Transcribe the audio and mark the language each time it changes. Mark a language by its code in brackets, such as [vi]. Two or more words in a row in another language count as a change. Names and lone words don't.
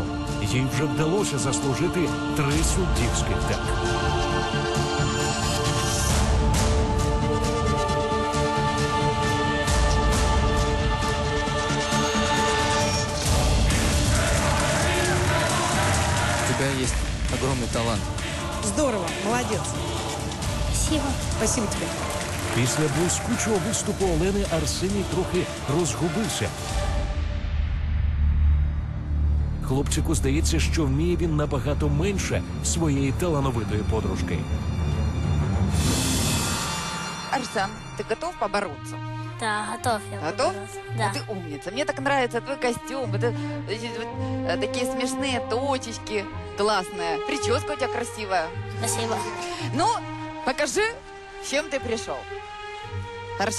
[uk] Їй вже вдалося заслужити 3 суддівських так. [ru] У тебя есть огромный талант. Здорово, молодец. Спасибо. Спасибо тебе. [uk] Після блискучого виступу Олени Арсеній трохи розгубився. Хлопчику здається, що вміє він набагато менше своєї талановитої подружки. [ru] Арсен, ты готов побороться? Да, готов я. Готов? Да. Ты умница. Мне так нравится твой костюм. Это, такие смешные точечки. Классная. Прическа у тебя красивая. Спасибо. Ну, покажи, с чем ты пришел. Хорошо?